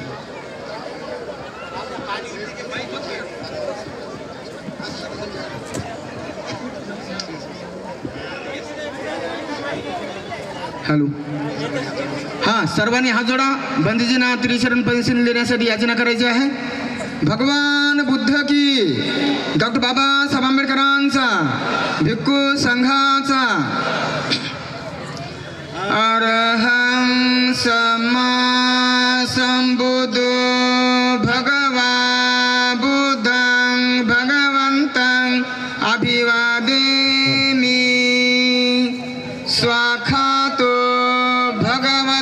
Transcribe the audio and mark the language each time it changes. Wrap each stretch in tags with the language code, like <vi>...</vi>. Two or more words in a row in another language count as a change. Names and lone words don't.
<mr>हॅलो हां सर्वांनी हात जोडा. बंदीजींना त्रिशरण पंचशील देण्यासाठी याचना करायची आहे. भगवान बुद्ध की, डॉक्टर बाबासाहेब आंबेडकरांचा, भिक्खू संघाचा,</mr> <pi>अरहं सम्मा संबुद्धो भगवा बुद्धं भगवन्तं अभिवादेमि. स्वाखातो भगवा</pi>